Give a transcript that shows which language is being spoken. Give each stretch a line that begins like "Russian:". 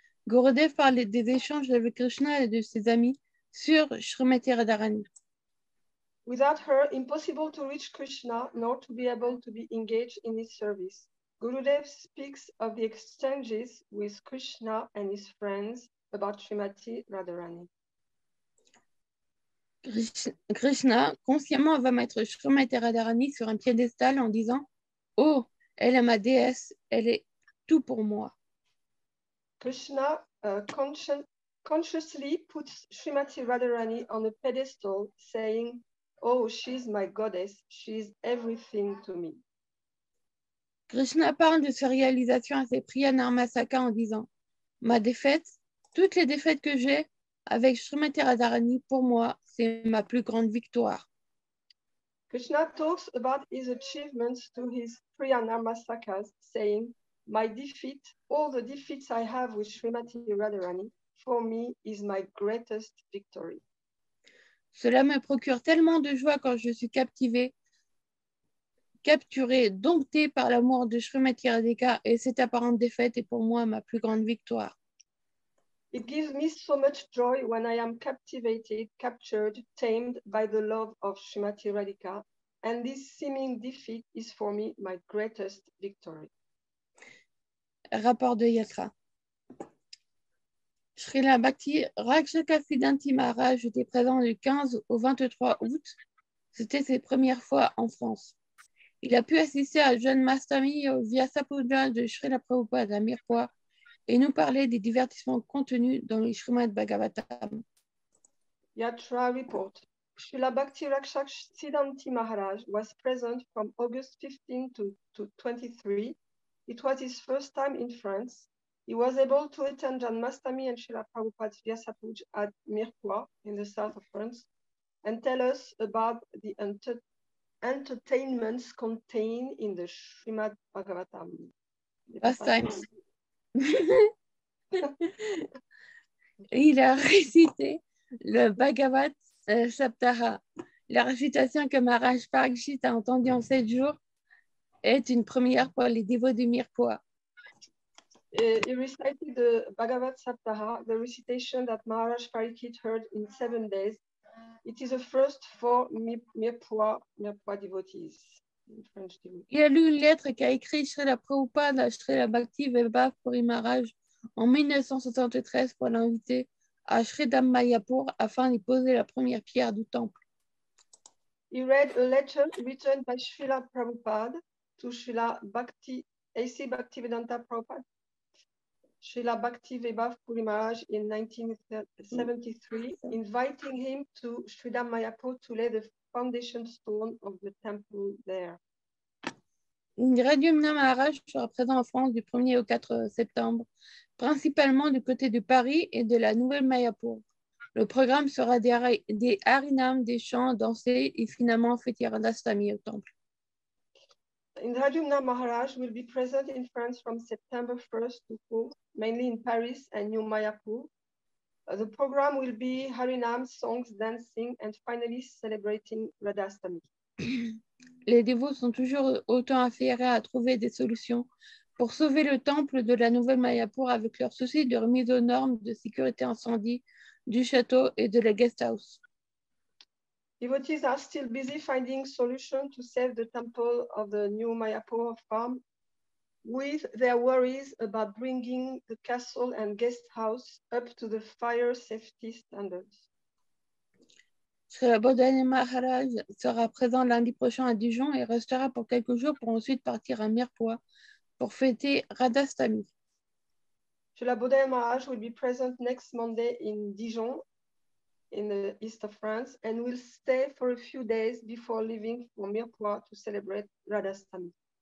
French: Gurudev parle des échanges avec Krishna et de ses amis sur Srimati Radharani.
English: Without her, impossible to reach Krishna nor to be able to be engaged in his service. Gurudev speaks of the exchanges with Krishna and his friends about Srimati Radharani.
French: Krishna consciemment va mettre Srimati Radharani sur un piédestal en disant « Oh, elle est ma déesse, elle est tout pour moi. »
English: Krishna consciously puts Srimati Radharani on a pedestal, saying, "Oh, she's my goddess, she's everything to me."
French: Krishna parle de ses réalisations à ses Priya Narmasaka en disant « Ma défaite, toutes les défaites que j'ai avec Srimati Radharani, pour moi, c'est ma plus grande victoire. »
English: Krishna talks about his achievements to his Priya Narmasakas, saying, "My defeat, all the defeats I have with Srimati Radharani, for me is my greatest victory."
French: Cela me procure tellement de joie quand je suis capturée, domptée par l'amour de Srimati Radhika, et cette apparente défaite est pour moi ma plus grande victoire.
English: It gives me so much joy when I am captivated, captured, tamed by the love of Srimati Radhika, and this seeming defeat is for me my greatest victory.
French: Rapport de Yatra. Srila Bhakti Rakshakasiddhanti Maharaj était présent du 15 au 23 août. C'était ses premières fois en France. Il a pu assister à Janmastami au Vyasa Puja de Srila Prabhupada à Mirpur et nous parler des divertissements contenus dans le Srimad Bhagavatam.
English: Yatra report. Srila Bhakti Rakshakasiddhanti Maharaj was present from August 15 to 23. It was his first time in France. He was able to attend Janmastami and Srila Prabhupada's Vyasa Puja at Mirpur in the south of France and tell us about the entertainments contained in the Srimad Bhagavatam. Pastimes.
French: Il a récité le Bhagavad Saptaha. La récitation que Maharaj Parikshit a entendue en 7 jours est une première pour les dévots du Mirepoix.
English: He recited the Bhagavad Saptaha, the recitation that Maharaj Parikshit heard in 7 days. It is a first for Mirepoix devotees.
French: Il a lu une lettre qu'a écrite Srila Prabhupada à Srila Bhakti Vaibhav Puri Maharaj en 1973 pour l'inviter à Sridham Mayapur afin d'y poser la première pierre du temple.
English: He read a letter written by Srila Prabhupada to Srila Bhakti A.C. Bhaktivedanta Prabhupada, Srila Bhakti Vaibhav Puri Maharaj in 1973, inviting him to Sridham Mayapur to lay the foundation stone of the temple there.
French: Radhumna Maharaj sera présent en France du 1er au 4 septembre, principalement du côté de Paris et de la Nouvelle Mayapur. Le programme sera des harinam, des chants dansés et finalement fêter Radhastami au temple.
English: Radhumna Maharaj will be present in France from September 1st to 4th, mainly in Paris and New Mayapur. The program will be harinam, songs, dancing, and finally celebrating Radhastami.
French: Les dévots sont toujours autant affairés à trouver des solutions pour sauver le temple de la Nouvelle Mayapur avec leur souci de remise aux normes de sécurité incendie du château et de la guest house.
English: Devotees are still busy finding solutions to save the temple of the new Mayapur farm, with their worries about bringing the castle and guest house up to the fire safety standards.
French: Srila Bodhana Maharaj sera présent lundi prochain à Dijon et restera pour quelques jours pour ensuite partir à Mirepoix pour fêter Radhastami.
English: Srila Bodhana Maharaj will be present next Monday in Dijon, in the east of France, and will stay for a few days before leaving for Mirepoix to celebrate Radhastami.